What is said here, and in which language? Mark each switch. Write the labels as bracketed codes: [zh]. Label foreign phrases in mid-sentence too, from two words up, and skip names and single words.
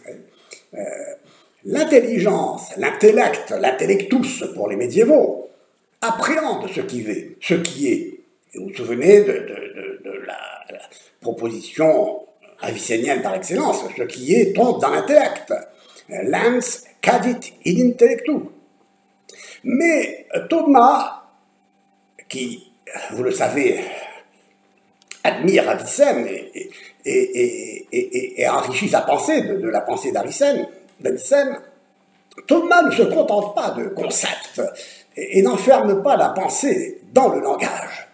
[fr] L'intelligence, l'intellect, l'intellectus pour les médiévaux, appréhende ce qui est. Et vous vous souvenez de la proposition avicénienne par excellence, ce qui est tombe dans l'intellect. [la] Lens cadit in intellectu. [fr] Mais Thomas, qui, vous le savez, admire Avicenne et enrichit sa pensée de la pensée d'Avicenne, Thomas ne se contente pas de concepts et n'enferme pas la pensée dans le langage.